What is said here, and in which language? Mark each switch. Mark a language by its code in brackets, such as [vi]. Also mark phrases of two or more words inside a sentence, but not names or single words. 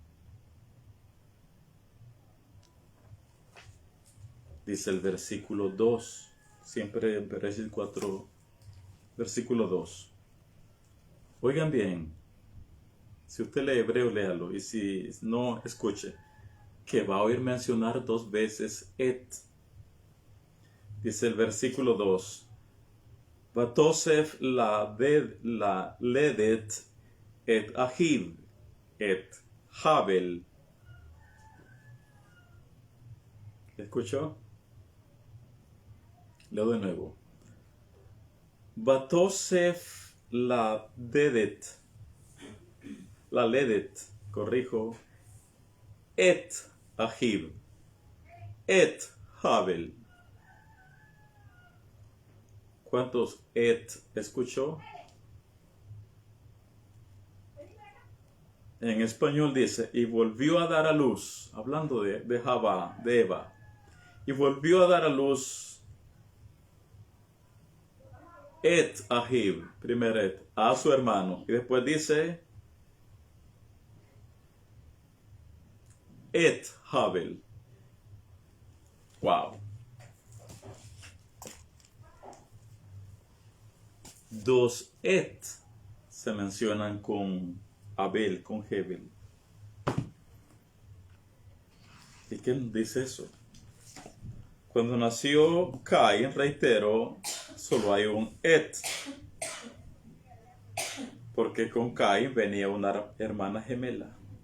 [es] Dice el versículo 2, siempre en Bereshit 4, versículo 2. Oigan bien, si usted lee hebreo, léalo, y si no, escuche, que va a oír mencionar dos veces Dice el versículo 2. [he] ותסף ללדת את אחיו את הבל. [es] ¿Escuchó? Leo de nuevo. [he] ותסף ללדת, [es] corrijo, [he] את אחיו את הבל. [es] ¿Cuántos et escuchó? En español dice, y volvió a dar a luz, hablando de Jabá, de Eva, y volvió a dar a luz [he] את אחיו, [es] primer et, a su hermano, y después dice et Habel. Wow. Dos et se mencionan con Abel, con Hebel. ¿Y quién dice eso? Cuando nació Caín, reitero, solo hay un et. Porque con Caín venía una hermana gemela.